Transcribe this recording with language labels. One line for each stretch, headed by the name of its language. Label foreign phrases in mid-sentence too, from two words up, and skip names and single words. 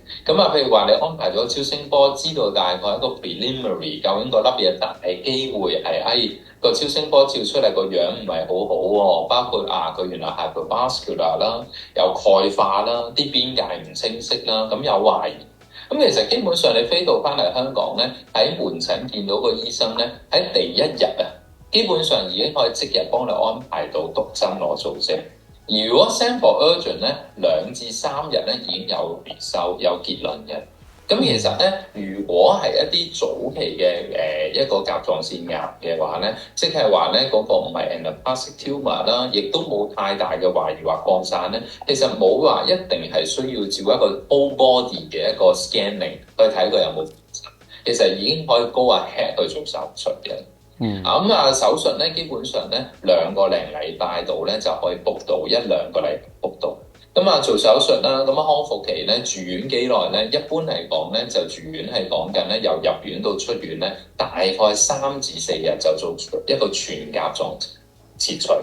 Cantonese: 咁啊，譬如話你安排咗超聲波，知道大概一個 preliminary 究竟個粒嘢大機會係個超聲波照出嚟個樣唔係好好喎，包括佢原來 hypervascular 啦，有鈣化啦，啲邊界唔清晰啦，咁有懷疑。咁其實基本上你飛到翻嚟香港咧，喺門診見到個醫生咧，喺第一日啊，基本上已經可以即日幫你安排到讀針攞造證。如果
English: send for urgent
Cantonese: 咧，2至3日咧已經有有結論嘅。咁其實咧，如果係一啲早期嘅一個甲狀腺癌嘅話咧，即係話咧嗰個唔係
English: anaplastic tumor
Cantonese: 啦，亦都冇太大嘅懷疑或擴散咧，其實冇話一定係需要照一個
English: whole body
Cantonese: 嘅一個 scanning 去睇佢有冇，其實已經可以
English: go ahead
Cantonese: 去做手術嘅。手術咧基本上咧2個零禮拜度咧就可以 book 到1-2個禮拜 book 到。做手術啦，康復期咧住院幾耐咧？一般嚟講咧就住院係講緊咧由入院到出院咧大概3至4日就做一個全甲狀切除。